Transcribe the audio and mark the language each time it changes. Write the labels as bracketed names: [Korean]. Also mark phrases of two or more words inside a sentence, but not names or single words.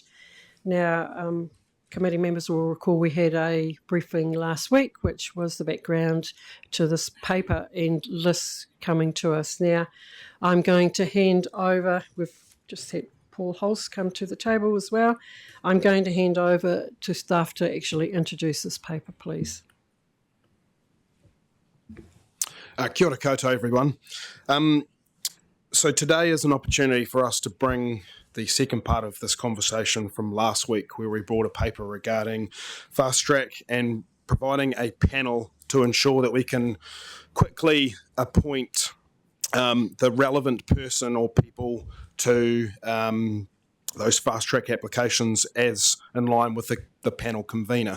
[English] Now, committee members will recall we had a briefing last week, which was the background to this paper and lists coming to us. Now, I'm going to hand over, we've just had Paul Hulse come to the table as well. I'm going to hand over to staff to actually introduce this paper, please. [Māori] Kia ora koutou, [English] everyone. So today is an opportunity for us to bring the second part of this conversation from last week, where we brought a paper regarding fast track and providing a panel to ensure that we can quickly appoint the relevant person or people to those fast track applications as in line with the panel convener.